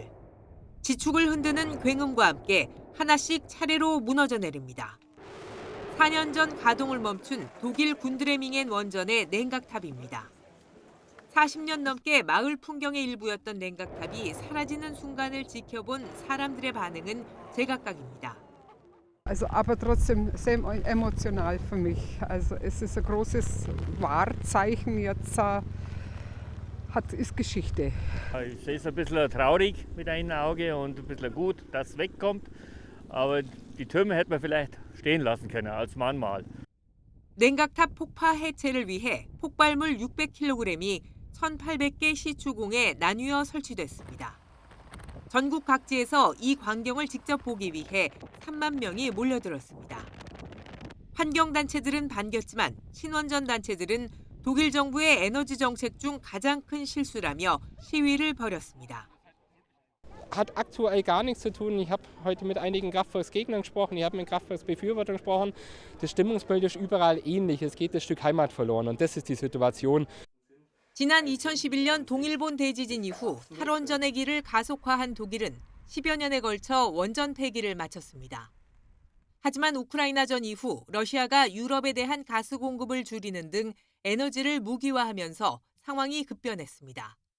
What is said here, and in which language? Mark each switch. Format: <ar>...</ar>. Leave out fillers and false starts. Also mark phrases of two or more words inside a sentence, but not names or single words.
<ko>지축을 흔드는 굉음과 함께 하나씩 차례로 무너져 내립니다. 4년 전 가동을 멈춘 독일 군드레밍엔 원전의 냉각탑입니다. 40년 넘게 마을 풍경의 일부였던 냉각탑이 사라지는 순간을 지켜본 사람들의 반응은 제각각입니다.</ko> <de>Aber trotzdem sehr emotional für mich. Also es ist ein großes Wahrzeichen jetzt. Ist Geschichte. Ich sehe es ein bisschen traurig mit einem Auge und ein bisschen gut, dass es wegkommt. Aber die Türme hätte man vielleicht stehen lassen können als Mahnmal.</de> <ko>냉각탑 폭파 해체를 위해 폭발물 600kg이 1,800개 시추공에 나뉘어 설치됐습니다. 전국 각지에서 이 광경을 직접 보기 위해 3만 명이 몰려들었습니다. 환경단체들은 반겼지만 친원전 단체들은 독일 정부의 에너지 정책 중 가장 큰 실수라며 시위를 벌였습니다.</ko> <de>Hat aktuell gar nichts zu tun. Ich habe heute mit einigen Kraftwerksgegnern gesprochen, ich habe mit Kraftwerksbefürwortern gesprochen. Das Stimmungsbild ist überall ähnlich. Es geht das Stück Heimat verloren und das ist die Situation.</de> <ko>지난 2011년 동일본 대지진 이후 탈원전의 길을 가속화한 독일은 10여 년에 걸쳐 원전 폐기를 마쳤습니다. 하지만 우크라이나전 이후 러시아가 유럽에 대한 가스 공급을 줄이는 등 에너지를 무기화하면서 상황이 급변했습니다.</ko>